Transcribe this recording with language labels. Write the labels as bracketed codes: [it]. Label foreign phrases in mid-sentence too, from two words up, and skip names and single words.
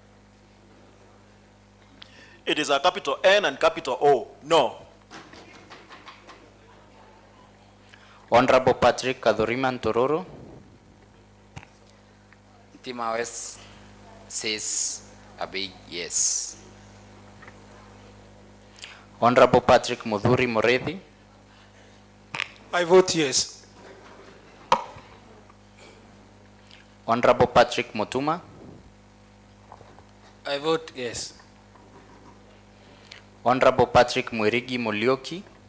[en] It is a capital N and capital O. No. Honorable Patrick Kadhuriman Tororo. Tima West says a big yes. Honorable Patrick Mudhuri Morethi. I vote yes. Honorable Patrick Mutuma. I vote yes. Honorable Patrick Mwirigi Mulioki.